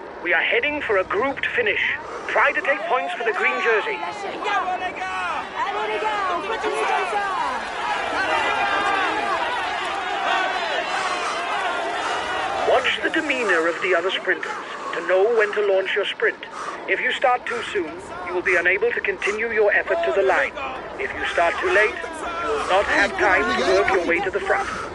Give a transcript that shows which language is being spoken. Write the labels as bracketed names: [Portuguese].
[English] We are heading for a grouped finish. Try to take points for the green jersey. [French] Bravo, les gars. Allez les gars, on continue comme ça. [English] Watch the demeanor of the other sprinters to know when to launch your sprint. If you start too soon, you will be unable to continue your effort to the line. If you start too late, you will not have time to work your way to the front.